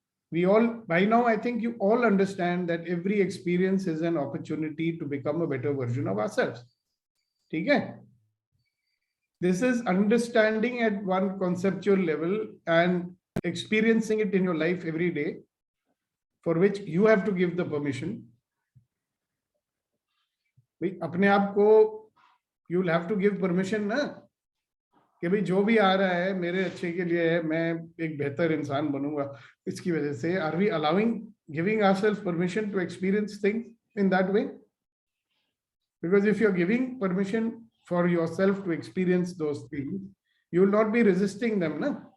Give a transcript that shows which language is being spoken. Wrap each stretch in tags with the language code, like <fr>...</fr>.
<en>We all, by now, I think you all understand that every experience is an opportunity to become a better version of ourselves. Okay? This is understanding at one conceptual level and experiencing it in your life every day, for which you have to give the permission.</en> <hi>अपने आप को you'll have to give permission ना, कि भाई जो भी आ रहा है मेरे अच्छे के लिए है, मैं एक बेहतर इंसान बनूंगा इसकी वजह से.</hi> <en>Are we allowing, giving ourselves permission to experience things in that way? Because if you're giving permission for yourself to experience those things, you will not be resisting them, na?</en>